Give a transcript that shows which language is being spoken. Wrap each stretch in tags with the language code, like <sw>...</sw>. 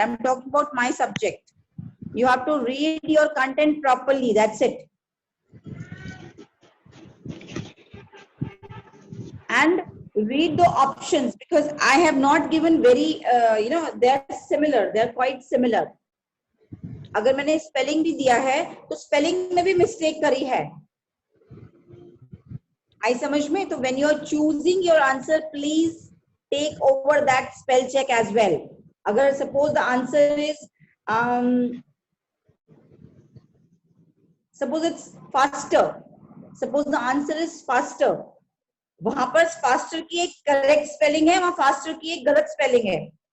<en>I'm talking about my subject. You have to read your content properly. That's it. And read the options, because I have not given very, they're similar. They're quite similar.</en> <hi>अगर मैंने spelling भी दिया है, तो spelling में भी mistake करी है. आई समझ में?</hi> <en>तो when you are choosing your answer, please take over that spell check as well. अगर suppose the answer is suppose it's faster, suppose the answer is faster,</en> <hi>वहां पर faster की एक correct spelling है, वहां faster की एक गलत spelling है.</hi>